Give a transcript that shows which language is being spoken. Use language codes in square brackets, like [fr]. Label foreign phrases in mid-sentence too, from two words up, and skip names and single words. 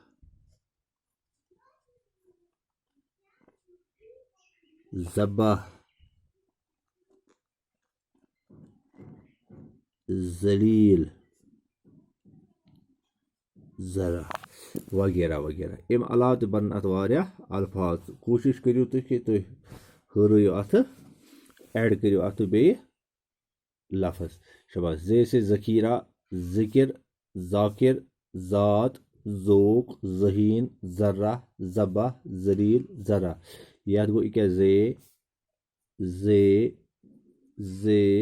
[ur] ذبح، ذلیل، ذرا وغیرہ وغیرہ. [ks] अम अलावा त बन अत वारिया अल्फाज। कोशिश करियो कि तुम हरयो अत ऐड करियो अत बे लफ्ज़। शाबाश। [ur] ذ سے ذخیرہ، ذکر، ذاکر، ذات، ذوق، ذہین، ذرہ، ذبح، ذلیل، ذرا. [ks] यह गो क्या जे जे जे।